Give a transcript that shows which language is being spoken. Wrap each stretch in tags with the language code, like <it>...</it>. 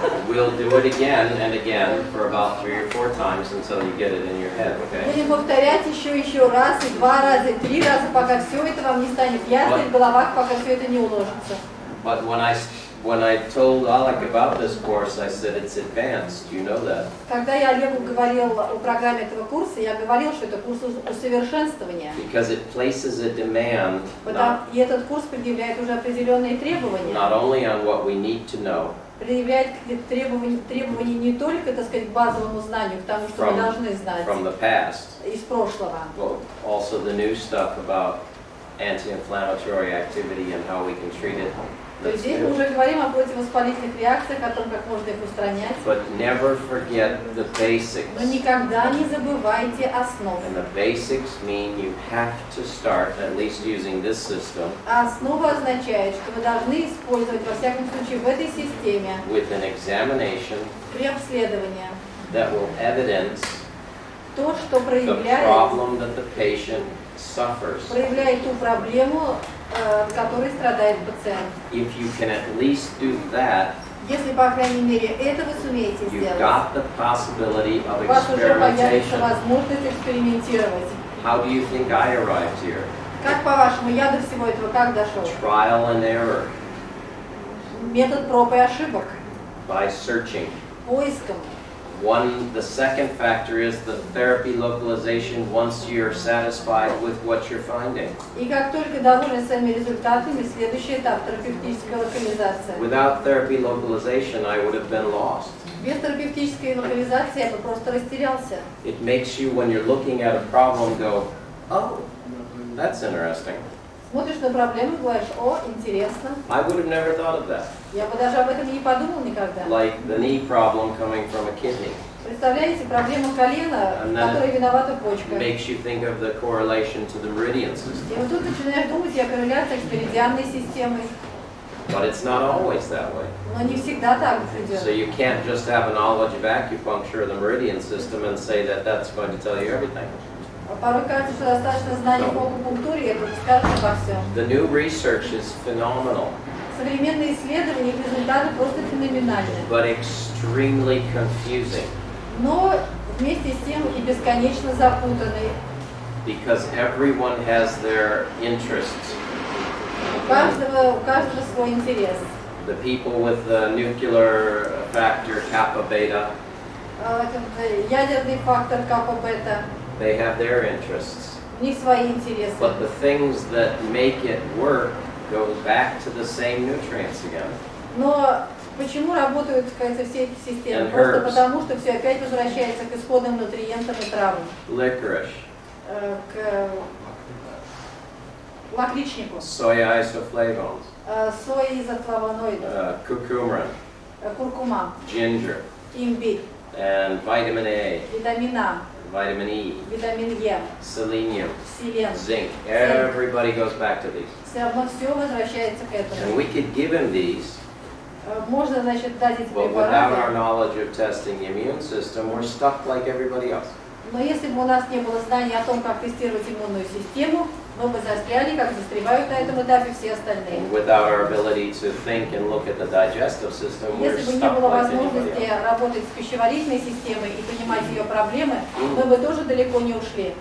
<en>we'll do it again and again for about 3 or 4 times until you get it in your head, okay?</en> <ru>Будем повторять еще раз, и 2 раза, и 3 раза, пока все это вам не станет ясно и в головах, пока все это не уложится.</ru> <en>But when I told Alec about this course, I said it's advanced. You know that.</en> <ru>Когда я Олегу говорил о программе этого курса, я говорил, что это курс усовершенствования.</ru> <en>Because it places a demand</en> <ru>И этот курс предъявляет уже определенные требования.</ru> <en>not only on what we need to know</en> <ru>Предъявляет требования не только, так сказать, к базовому знанию, к тому, что мы должны знать</ru> <en>from the past,</en> <ru>из прошлого,</ru> <en>but also the new stuff about anti-inflammatory activity and how we can treat it.</en> <ru>то есть здесь мы уже говорим о противовоспалительных реакциях, о том, как можно их устранять.</ru> <en>But never forget the basics.</en> <ru>Но никогда не забывайте основы.</ru> <en>And the basics mean you have to start at least using this system</en> <ru>А основа означает, что вы должны использовать, во всяком случае, в этой системе</ru> <en>with an examination</en> <ru>при обследовании</ru> <en>that will evidence</en> <ru>то, что</ru> <en>the</en> <ru>проявляет</ru> <en>problem that the patient suffers.</en> <ru>ту проблему, которой страдает пациент.</ru> <en>If you can at least do that,</en> <ru>Если, по крайней мере, это вы сумеете</ru> <en>you've</en> <ru>сделать,</ru> <en>got the possibility of</en> <ru>у вас уже появится</ru> <en>experimentation.</en> <ru>возможность экспериментировать.</ru> <en>How do you think I arrived here?</en> <ru>Как, по-вашему, я до всего этого как дошел?</ru> <en>Trial and error,</en> <ru>Метод проб и ошибок,</ru> <en>by searching.</en> <ru>поиском.</ru> <en>The second factor is the therapy localization once you're satisfied with what you're finding.</en> <ru>И как только довольны своими результатами, следующий этап – терапевтическая локализация.</ru> <en>Without therapy localization, I would have been lost.</en> <ru>Без терапевтической локализации я бы просто растерялся.</ru> <en>It makes you, when you're looking at a problem, go, oh, that's interesting.</en> <ru>Смотришь на проблему и говоришь: о, интересно.</ru> <en>I would have never thought of that.</en> <ru>Я бы даже об этом не подумал никогда.</ru> <en>Like the knee problem coming from a kidney.</en> <ru>Представляете, проблема колена, в которой виновата почка.</ru> <en>Makes you think of the correlation to the meridian system.</en> <ru>И вот тут начинаешь думать о корреляциях с меридианной системой.</ru> <en>But it's not always that way.</en> <ru>Но не всегда так идет.</ru> <en>So you can't just have a knowledge of acupuncture or the meridian system and say that that's going to tell you everything.</en> <ru>Порой кажется, что достаточно знаний по акупунктуре, и это скажет обо всем.</ru> <en>The new research is phenomenal,</en> <ru>Современные исследования, их результаты просто феноменальны.</ru> <en>but extremely confusing.</en> <ru>Но вместе с тем и бесконечно запутанный.</ru> <en>because everyone has their interests.</en> <ru>У каждого свой интерес.</ru> <en>The people with the nuclear factor kappa beta,</en> <ru>Ядерный фактор капа-бета,</ru> <en>they have their interests.</en> <ru>у них свои интересы.</ru> <en>But the things that make it work go back to the same nutrients again.</en> <ru>Но почему работают, кажется, все эти системы?</ru> <en>And</en> <ru>Просто</ru> <en>herbs.</en> <ru>потому, что все опять возвращается к исходным нутриентам и травам.</ru> <en>Licorice,</en> <ru>К лакричнику,</ru> <en>soya isoflavones,</en> <ru>сои изофлавоноидов,</ru> <en>curcumin,</en> <ru>куркума,</ru> <en>ginger,</en> <ru>имбирь,</ru> <en>and vitamin A,</en> <ru>витамин А,</ru> <en>vitamin E,</en> <ru>витамин Е,</ru> <en>selenium,</en> <ru>селен.</ru> <en>zinc. Everybody goes back to these.</en> <ru>Все равно все возвращается к</ru> <en>And</en> <ru>этому.</ru> <en>we could give him these,</en> <ru>Можно, значит, дать эти</ru> <en>but without our</en> <ru>препараты,</ru> <en>knowledge of testing the immune system, we're stuck like everybody else.</en> <ru>но если бы у нас не было знаний о том, как тестировать иммунную систему, мы бы застряли, как застревают на этом этапе все остальные.</ru> <en>And without our ability to think and look at the digestive system, we're</en> <ru>Если бы не</ru> <en>stuck</en> <ru>было</ru> <en>like anybody</en> <ru>возможности</ru> <en>else.</en> <ru>работать с пищеварительной системой и понимать ее проблемы, мы бы тоже далеко не ушли.</ru>